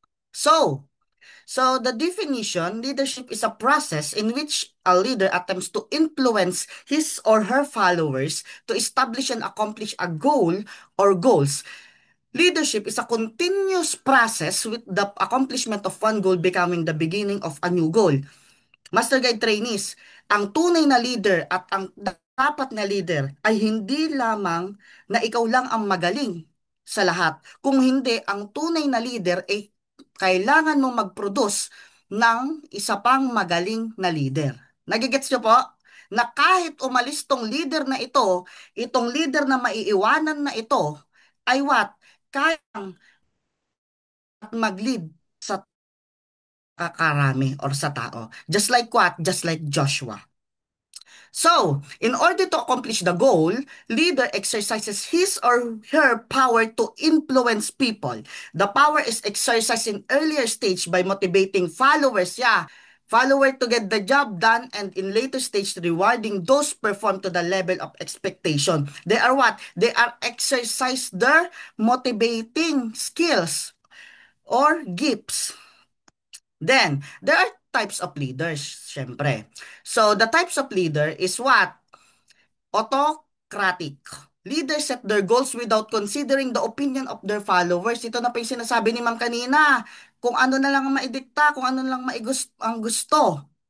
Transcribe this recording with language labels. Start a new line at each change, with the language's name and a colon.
English: So, so the definition, leadership is a process in which a leader attempts to influence his or her followers to establish and accomplish a goal or goals. Leadership is a continuous process with the accomplishment of one goal becoming the beginning of a new goal.
Filipino: Master Guide Trainees, ang tunay na leader at ang dapat na leader ay hindi lamang na ikaw lang ang magaling sa lahat. Kung hindi, ang tunay na leader ay kailangan mong mag-produce ng isa pang magaling na leader. Nagigets nyo po? Na kahit umalis tong leader na ito, itong leader na maiiwanan na ito, ay what? Kayang mag-lead sa kakarami or sa tao.
English: Just like what? Just like Joshua. So, in order to accomplish the goal, leader exercises his or her power to influence people. The power is exercised in earlier stage by motivating followers, follower to get the job done, and in later stage rewarding those perform to the level of expectation. They are what? They are exercise their motivating skills or gifts. Then, there are types of leaders, syempre. So, the types of leader is what? Autocratic. Leaders set their goals without considering the opinion of their followers.
Filipino: Ito na pa yung sinasabi ni Ma'am kanina. Kung ano na lang ang maidikta, kung ano na lang ang gusto.